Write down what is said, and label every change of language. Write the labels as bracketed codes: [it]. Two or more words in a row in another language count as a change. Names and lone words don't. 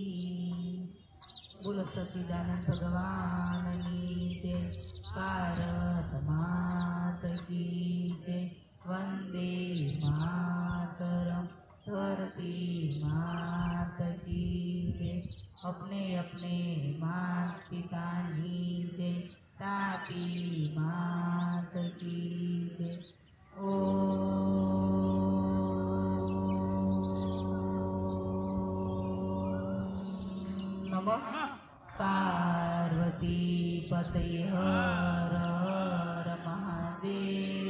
[gu] બોલો સચ્ચિદાનંદ ભગવાનની જય. [hi] भारत मात की जय. वंदे मातरम. धरती मात की जय. अपने अपने माता पिता नीचे तापी मात की जय। [sa] नमः पार्वती पतये [hi] हर हर महादेव।